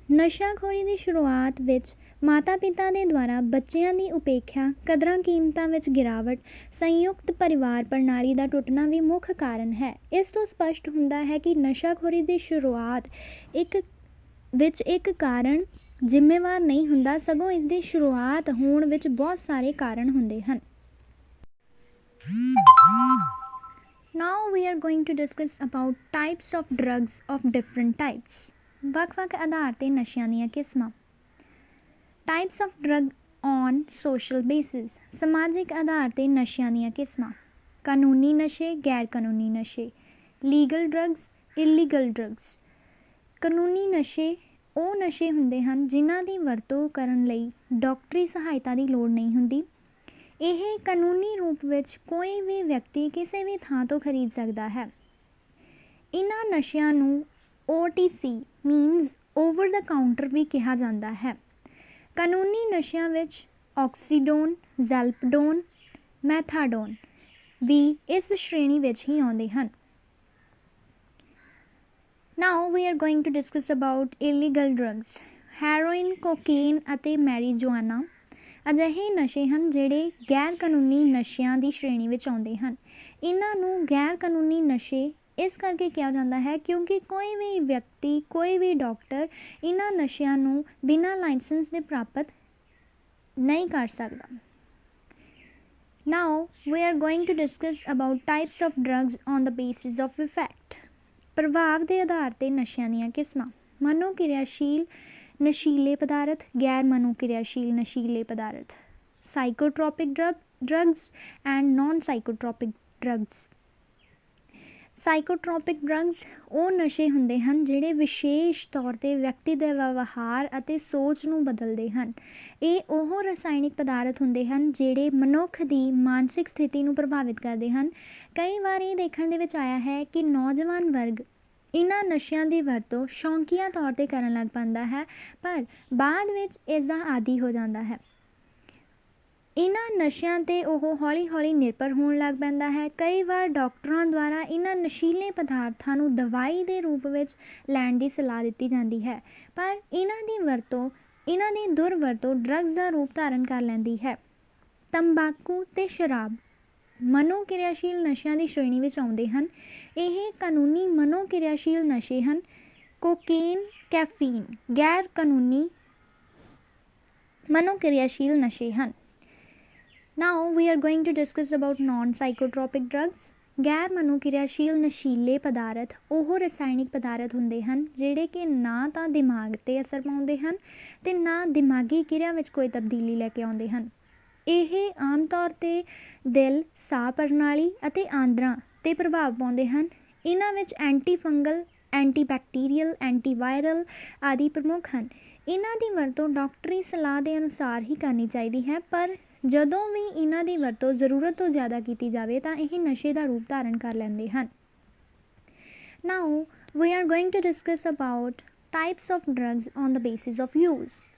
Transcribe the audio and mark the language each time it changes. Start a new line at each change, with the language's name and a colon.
Punjabi: ਨਸ਼ਾਖੋਰੀ ਦੀ ਸ਼ੁਰੂਆਤ ਵਿੱਚ ਮਾਤਾ ਪਿਤਾ ਦੇ ਦੁਆਰਾ ਬੱਚਿਆਂ ਦੀ ਉਪੇਖਿਆ, ਕਦਰਾਂ ਕੀਮਤਾਂ ਵਿੱਚ ਗਿਰਾਵਟ, ਸੰਯੁਕਤ ਪਰਿਵਾਰ ਪ੍ਰਣਾਲੀ ਦਾ ਟੁੱਟਣਾ ਵੀ ਮੁੱਖ ਕਾਰਨ ਹੈ। ਇਸ ਤੋਂ ਸਪਸ਼ਟ ਹੁੰਦਾ ਹੈ ਕਿ ਨਸ਼ਾਖੋਰੀ ਦੀ ਸ਼ੁਰੂਆਤ ਇੱਕ ਕਾਰਨ ਜ਼ਿੰਮੇਵਾਰ ਨਹੀਂ ਹੁੰਦਾ, ਸਗੋਂ ਇਸ ਦੀ ਸ਼ੁਰੂਆਤ ਹੋਣ ਵਿੱਚ ਬਹੁਤ ਸਾਰੇ ਕਾਰਨ ਹੁੰਦੇ ਹਨ।
English: Now we are going to discuss about types of drugs of different types.
Punjabi: ਵੱਖ-ਵੱਖ ਆਧਾਰ 'ਤੇ ਨਸ਼ਿਆਂ ਦੀਆਂ ਕਿਸਮਾਂ।
English: Types of drug on social basis.
Punjabi: ਸਮਾਜਿਕ ਆਧਾਰ 'ਤੇ ਨਸ਼ਿਆਂ ਦੀਆਂ ਕਿਸਮਾਂ। ਕਾਨੂੰਨੀ ਨਸ਼ੇ, ਗੈਰ ਕਾਨੂੰਨੀ ਨਸ਼ੇ।
English: Legal drugs, illegal drugs.
Punjabi: ਕਾਨੂੰਨੀ ਨਸ਼ੇ ਉਹ ਨਸ਼ੇ ਹੁੰਦੇ ਹਨ ਜਿਨ੍ਹਾਂ ਦੀ ਵਰਤੋਂ ਕਰਨ ਲਈ ਡਾਕਟਰੀ ਸਹਾਇਤਾ ਦੀ ਲੋੜ ਨਹੀਂ ਹੁੰਦੀ। ਇਹ ਕਾਨੂੰਨੀ ਰੂਪ ਵਿੱਚ ਕੋਈ ਵੀ ਵਿਅਕਤੀ ਕਿਸੇ ਵੀ ਥਾਂ ਤੋਂ ਖਰੀਦ ਸਕਦਾ ਹੈ। ਇਹਨਾਂ ਨਸ਼ਿਆਂ ਨੂੰ OTC ਮੀਨਸ ਓਵਰ ਦਾ ਕਾਊਂਟਰ ਵੀ ਕਿਹਾ ਜਾਂਦਾ ਹੈ। ਕਾਨੂੰਨੀ ਨਸ਼ਿਆਂ ਵਿੱਚ ਆਕਸੀਡੋਨ, ਜ਼ੈਲਪਡੋਨ, ਮੈਥਾਡੋਨ ਵੀ ਇਸ ਸ਼੍ਰੇਣੀ ਵਿੱਚ ਹੀ ਆਉਂਦੇ ਹਨ।
English: Now we are going to discuss about illegal drugs.
Punjabi: Heroin, cocaine ਅਤੇ ਮੈਰੀਜੁਆਨਾ ਅਜਿਹੇ ਨਸ਼ੇ ਹਨ ਜਿਹੜੇ ਗੈਰ ਕਾਨੂੰਨੀ ਨਸ਼ਿਆਂ ਦੀ ਸ਼੍ਰੇਣੀ ਵਿੱਚ ਆਉਂਦੇ ਹਨ। ਇਹਨਾਂ ਨੂੰ ਗੈਰ ਕਾਨੂੰਨੀ ਨਸ਼ੇ ਇਸ ਕਰਕੇ ਕਿਹਾ ਜਾਂਦਾ ਹੈ ਕਿਉਂਕਿ ਕੋਈ ਵੀ ਵਿਅਕਤੀ, ਕੋਈ ਵੀ ਡਾਕਟਰ ਇਹਨਾਂ ਨਸ਼ਿਆਂ ਨੂੰ ਬਿਨਾਂ ਲਾਇਸੈਂਸ ਦੇ ਪ੍ਰਾਪਤ ਨਹੀਂ ਕਰ ਸਕਦਾ।
English: Now we are going to discuss about types of drugs on the basis of effect.
Punjabi: ਪ੍ਰਭਾਵ ਦੇ ਆਧਾਰ 'ਤੇ ਨਸ਼ਿਆਂ ਦੀਆਂ ਕਿਸਮਾਂ। ਮਨੋਕਿਰਿਆਸ਼ੀਲ ਨਸ਼ੀਲੇ ਪਦਾਰਥ, ਗੈਰ ਮਨੋਕਿਰਿਆਸ਼ੀਲ ਨਸ਼ੀਲੇ ਪਦਾਰਥ।
English: Psychotropic drugs and non psychotropic drugs.
Punjabi: ਸਾਈਕੋਟ੍ਰੋਪਿਕ drugs ਉਹ ਨਸ਼ੇ ਹੁੰਦੇ ਹਨ ਜਿਹੜੇ ਵਿਸ਼ੇਸ਼ ਤੌਰ 'ਤੇ ਵਿਅਕਤੀ ਦੇ ਵਿਵਹਾਰ ਅਤੇ ਸੋਚ ਨੂੰ ਬਦਲਦੇ ਹਨ। ਇਹ ਉਹ ਰਸਾਇਣਿਕ ਪਦਾਰਥ ਹੁੰਦੇ ਹਨ ਜਿਹੜੇ ਮਨੁੱਖ ਦੀ ਮਾਨਸਿਕ ਸਥਿਤੀ ਨੂੰ ਪ੍ਰਭਾਵਿਤ ਕਰਦੇ ਹਨ। ਕਈ ਵਾਰ ਇਹ ਦੇਖਣ ਦੇ ਵਿੱਚ ਆਇਆ ਹੈ ਕਿ ਨੌਜਵਾਨ ਵਰਗ ਇਹਨਾਂ ਨਸ਼ਿਆਂ ਦੀ ਵਰਤੋਂ ਸ਼ੌਂਕੀਆ ਤੌਰ 'ਤੇ ਕਰਨ ਲੱਗ ਪੈਂਦਾ ਹੈ, ਪਰ ਬਾਅਦ ਵਿੱਚ ਇਸ ਦਾ ਆਦੀ ਹੋ ਜਾਂਦਾ ਹੈ। ਇਹਨਾਂ ਨਸ਼ਿਆਂ 'ਤੇ ਉਹ ਹੌਲੀ ਹੌਲੀ ਨਿਰਭਰ ਹੋਣ ਲੱਗ ਪੈਂਦਾ ਹੈ। ਕਈ ਵਾਰ ਡਾਕਟਰਾਂ ਦੁਆਰਾ ਇਹਨਾਂ ਨਸ਼ੀਲੇ ਪਦਾਰਥਾਂ ਨੂੰ ਦਵਾਈ ਦੇ ਰੂਪ ਵਿੱਚ ਲੈਣ ਦੀ ਸਲਾਹ ਦਿੱਤੀ ਜਾਂਦੀ ਹੈ, ਪਰ ਇਹਨਾਂ ਦੀ ਦੁਰਵਰਤੋਂ ਡਰੱਗਸ ਦਾ ਰੂਪ ਧਾਰਨ ਕਰ ਲੈਂਦੀ ਹੈ। ਤੰਬਾਕੂ ਅਤੇ ਸ਼ਰਾਬ ਮਨੋਕਿਰਿਆਸ਼ੀਲ ਨਸ਼ਿਆਂ ਦੀ ਸ਼੍ਰੇਣੀ ਵਿੱਚ ਆਉਂਦੇ ਹਨ। ਇਹ ਕਾਨੂੰਨੀ ਮਨੋਕਿਰਿਆਸ਼ੀਲ ਨਸ਼ੇ ਹਨ। ਕੋਕੇਨ, ਕੈਫੀਨ ਗੈਰ ਕਾਨੂੰਨੀ ਮਨੋਕਿਰਿਆਸ਼ੀਲ ਨਸ਼ੇ ਹਨ।
English: Now we are going to discuss about non-psychotropic drugs.
Punjabi: ਗੈਰ ਮਨੋਕਿਰਿਆਸ਼ੀਲ ਨਸ਼ੀਲੇ ਪਦਾਰਥ ਉਹ ਰਸਾਇਣਿਕ ਪਦਾਰਥ ਹੁੰਦੇ ਹਨ ਜਿਹੜੇ ਕਿ ਨਾ ਤਾਂ ਦਿਮਾਗ 'ਤੇ ਅਸਰ ਪਾਉਂਦੇ ਹਨ ਅਤੇ ਨਾ ਦਿਮਾਗੀ ਕਿਰਿਆ ਵਿੱਚ ਕੋਈ ਤਬਦੀਲੀ ਲੈ ਕੇ ਆਉਂਦੇ ਹਨ। ਇਹ ਆਮ ਤੌਰ 'ਤੇ ਦਿਲ, ਸਾਹ ਪ੍ਰਣਾਲੀ ਅਤੇ ਆਂਦਰਾਂ 'ਤੇ ਪ੍ਰਭਾਵ ਪਾਉਂਦੇ ਹਨ। ਇਹਨਾਂ ਵਿੱਚ ਐਂਟੀ ਫੰਗਲ, ਐਂਟੀਬੈਕਟੀਰੀਅਲ, ਐਂਟੀਵਾਇਰਲ ਆਦਿ ਪ੍ਰਮੁੱਖ ਹਨ। ਇਹਨਾਂ ਦੀ ਵਰਤੋਂ ਡਾਕਟਰੀ ਸਲਾਹ ਦੇ ਅਨੁਸਾਰ ਹੀ ਕਰਨੀ ਚਾਹੀਦੀ ਹੈ, ਪਰ ਜਦੋਂ ਵੀ ਇਹਨਾਂ ਦੀ ਵਰਤੋਂ ਜ਼ਰੂਰਤ ਤੋਂ ਜ਼ਿਆਦਾ ਕੀਤੀ ਜਾਵੇ ਤਾਂ ਇਹ ਨਸ਼ੇ ਦਾ ਰੂਪ ਧਾਰਨ ਕਰ ਲੈਂਦੇ ਹਨ।
English: Now we are going to discuss about types of drugs on the basis of use।